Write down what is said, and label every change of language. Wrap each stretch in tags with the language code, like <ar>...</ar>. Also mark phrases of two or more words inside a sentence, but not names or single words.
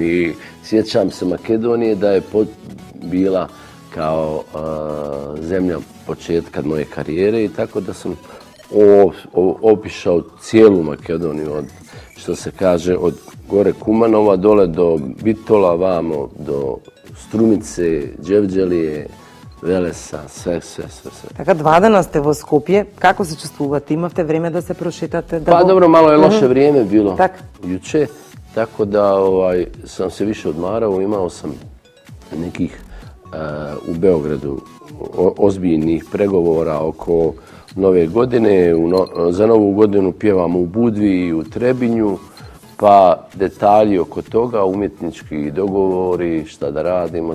<bs>I sjećam se Makedonije da je bila kao zemlja početka moje karijere i tako da sam obišao cijelu Makedoniju, od, što se kaže, od gore Kumanova dole do Bitola, vamo do Strumice, Đevđelije, Велеса, све.</bs> <mk>Така, 2 дена сте во Скопје. Како се чувствувате? Имавте време да се прошетате?</mk> <bs>Па добро, malo je loše vrijeme bilo juče, tako da sam se više odmarao. Imao sam nekih u Beogradu ozbiljnih pregovora oko Nove godine. Za Novu godinu pjevamo u Budvi i u Trebinju, pa detalji oko toga, umjetnički dogovori, šta da radimo.</bs>